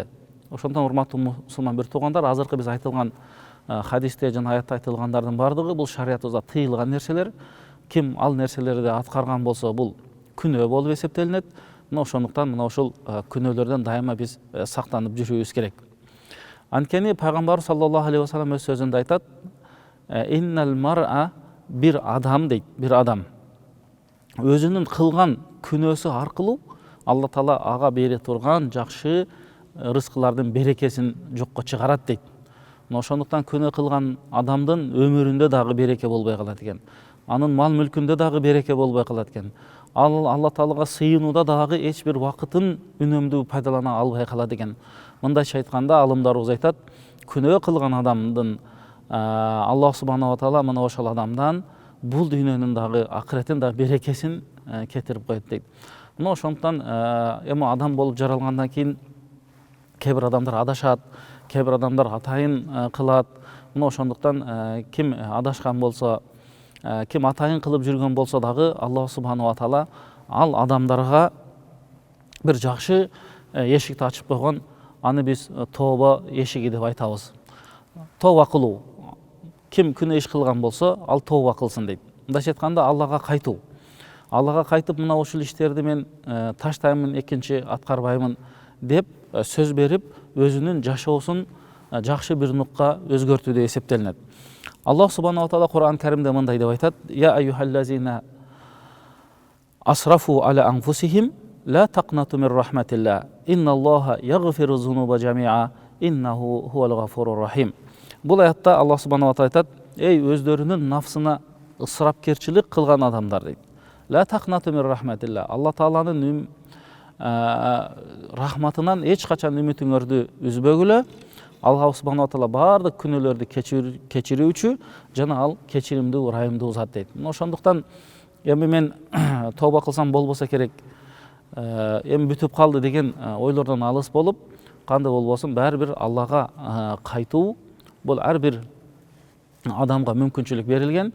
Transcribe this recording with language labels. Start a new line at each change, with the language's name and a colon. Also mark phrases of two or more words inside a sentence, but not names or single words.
Kyrgyz: Ошондон урматтуу мусулман бир туугандар, азыркы биз айтылган хадисте жана аятта айтылгандардын бардыгы бул шариятыбызда тыйылган нерселер. Ким ал нерселерди аткарган болсо, бул күнөө болуп эсептелинет. Мына ошондуктан мына ушул күнөөлөрдөн дайыма биз сактанып жүрүүбүз керек. Анткени пайгамбар
Arabic: صلى الله عليه وسلم
Kyrgyz: өз сөзүндө айтат:
Arabic: "إن المرء",
Kyrgyz: бир адам дейт, бир адам өзүнүн кылган күнөөсү аркылуу Алла Таала ага бере турган жакшы рызкылардын берекесин жокко чыгарат дейт. Ошондуктан күнөө кылган адамдын өмүрүндө дагы береке болбой калат экен. Анын мал мүлкүндө дагы береке болбой калат экен. Ал Алла Таалага сыйынууда дагы эч бир вакытын үнөмдүү пайдалана албай калат экен. Мындайча айтканда, алымдарыбыз айтат: күнөө кылган адамдын
Arabic: الله سبحانه وتعالى
Kyrgyz: мына ошол адамдан бул дүйнөнүн дагы акыреттин дагы берекесин кетирип коет дейт. Мына ошондуктан эми адам болуп жаралгандан кийин кээ бир адамдар адашат, кээ бир адамдар атайын кылат. Мына ошондуктан ким адашкан болсо, ким атайын кылып жүргөн болсо дагы
Arabic: الله سبحانه وتعالى
Kyrgyz: ал адамдарга бир жакшы эшикти ачып койгон. Аны биз тооба эшиги деп айтабыз. Тооба кылуу. Ким күнөө иш кылган болсо, ал тооба кылсын дейт. Мындайча айтканда, Аллага кайтуу. Аллага кайтып, мына ушул иштерди мен таштаймын, экинчи аткарбаймын деп сөз берип, өзүнүн жашоосун жакшы бир нукка өзгөртүү деп эсептелинет.
Arabic: الله سبحانه تعالى
Kyrgyz: Кур'ан Каримде мындай деп айтат:
Arabic: يا أيها الذين أسرفوا على أنفسهم لا تقنطوا من رحمة الله إن الله يغفر الذنوب جميعا إنه هو الغفور الرحيم.
Kyrgyz: Бул аятта
Arabic: الله سبحانه تعالى
Kyrgyz: айтат: эй өздөрүнүн нафсына ысырапкерчилик кылган адамдар дейт.
Arabic: لا تقنطوا من رحمة الله.
Kyrgyz: Алла тааланын рахматынан эч качан үмүтүңөрдү үзбөгүлө.
Arabic: الله سبحانه تعالى
Kyrgyz: бардык күнөөлөрдү кечирүүчү жана ал кечиримдүү, ырайымдуу зат дейт. Ошондуктан эми мен тооба кылсам болбосо керек, эми бүтүп калды деген ойлордон алыс болуп, кандай болбосун баары бир Аллага кайтуу, бул ар бир адамга мүмкүнчүлүк берилген.